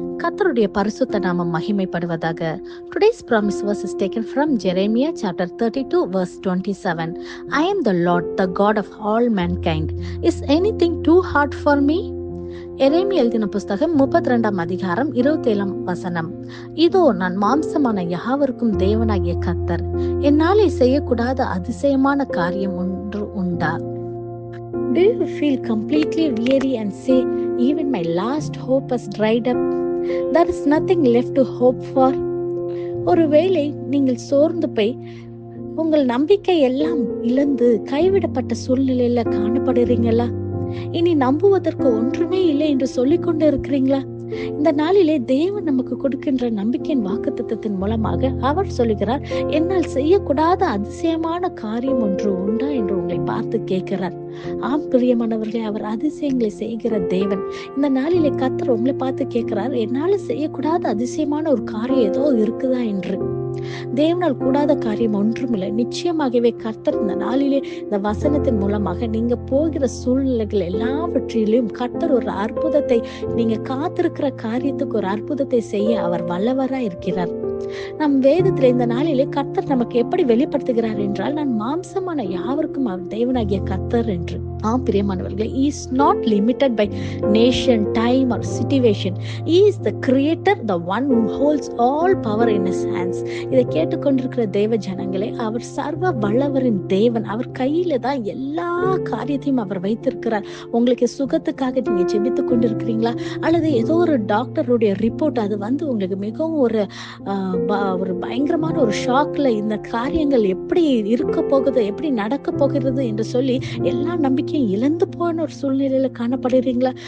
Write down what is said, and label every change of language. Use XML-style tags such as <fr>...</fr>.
<ta>கர்த்தருடைய பரிசுத்த நாமம் மகிமைப்படுவதாக.</ta> <en>Today's promise verse is taken from Jeremiah chapter 32 verse 27. I am the Lord, the God of all mankind. Is anything too hard for me?</en> <ta>எரேமியா எழுதின புஸ்தகம் 32 அதிகாரம் 27 வசனம். இதோ நான் மாம்சமான யாவருக்கும் தேவனாகிய கர்த்தர், என்னாலே செய்யக்கூடாத அதிசயமான காரியம் ஒன்று உண்டா?</ta> <en>Do you feel completely weary and say, even my last hope has dried up? There is nothing left to hope for.</en> <ta>ஒருவேளை நீங்கள் சோர்ந்து போய் உங்கள் நம்பிக்கை எல்லாம் இழந்து கைவிடப்பட்ட சூழ்நிலையில காணப்படுறீங்களா? இனி நம்புவதற்கு ஒன்றுமே இல்லை என்று சொல்லிக் கொண்டு இருக்கிறீங்களா? இந்த நாளிலே தேவன் நமக்கு கொடுக்கின்ற நம்பிக்கையின் வாக்குத்தத்தத்தின் மூலமாக அவர் சொல்லுகிறார், என்னால் செய்யக்கூடாத அதிசயமான காரியம் ஒன்று உண்டா என்று உங்களை பார்த்து கேட்கிறார். ஆம் பிரியமானவர்களே, அவர் அதிசயங்களை செய்கிற தேவன். இந்த நாளிலே கர்த்தர் உங்களை பார்த்து கேட்கிறார், என்னால செய்யக்கூடாத அதிசயமான ஒரு காரியம் ஏதோ இருக்குதா என்று. தேவனால் கூடாத காரியம் ஒன்றுமில்லை. நிச்சயமாகவே கர்த்தர் இந்த நாளிலே இந்த வசனத்தின் மூலமாக நீங்க போகிற சூழ்நிலைகள் எல்லாவற்றிலும் கர்த்தர் ஒரு அற்புதத்தை, நீங்க காத்திருக்கிற காரியத்துக்கு ஒரு அற்புதத்தை செய்ய அவர் வல்லவரா இருக்கிறார். நம் வேதத்துல இந்த நாளிலே கர்த்தர் நமக்கு எப்படி வெளிப்படுத்துகிறார் என்றால், நான் மாம்சமான யாவருக்கும் அவர் தேவனாகிய கர்த்தர் என்று. ஆம் பிரியமானவர்களே,</ta> <en>he is not limited by nation, time or situation. He is the creator, the one who holds all power in his hands.</en> <ta>இதை கேட்டுக்கொண்டிருக்கிற தேவ ஜனங்களே, அவர் சர்வ வல்லவரின் தேவன். அவர் கையில தான் எல்லா காரியத்தையும் அவர் வைத்திருக்கிறார். உங்களுக்கு சுகத்துக்காக நீங்க ஜெபித்துக் கொண்டிருக்கிறீங்களா? அல்லது ஏதோ ஒரு டாக்டருடைய ரிப்போர்ட் அது வந்து உங்களுக்கு மிகவும் ஒரு பயங்கரமான ஒரு ஷாக்ல இந்த காரியங்கள் எப்படி இருக்க போகுது, எப்படி நடக்க போகிறது என்று சொல்லி எல்லா நம்பிக்கையும் இழந்து போன ஒரு சூழ்நிலையில காணப்படுறீங்களா?</ta>